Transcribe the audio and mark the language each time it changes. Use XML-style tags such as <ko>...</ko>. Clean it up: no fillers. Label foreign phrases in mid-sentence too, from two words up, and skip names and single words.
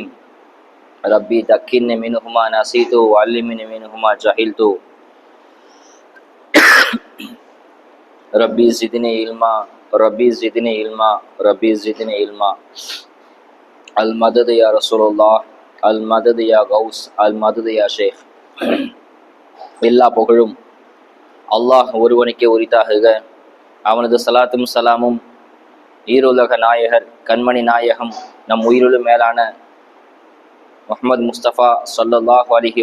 <ar>ربي ذكرني منهما نسيت وعلمني منهما جهلت. ربي زدني علما ربي زدني علما ربي زدني علما. المدد يا رسول الله، المدد يا غوث، المدد يا ஷேக்.</ar> <ta>எல்லா புகழும் அல்லாஹ் ஒருவனுக்கே உரித்தாகுக. அவனது சலாத்தும் சலாமும் ஈருலக நாயகர் கண்மணி நாயகம் நம் உயிருள் மேலான முஹம்மது முஸ்தபா</ta> <ar>صلى الله عليه</ar>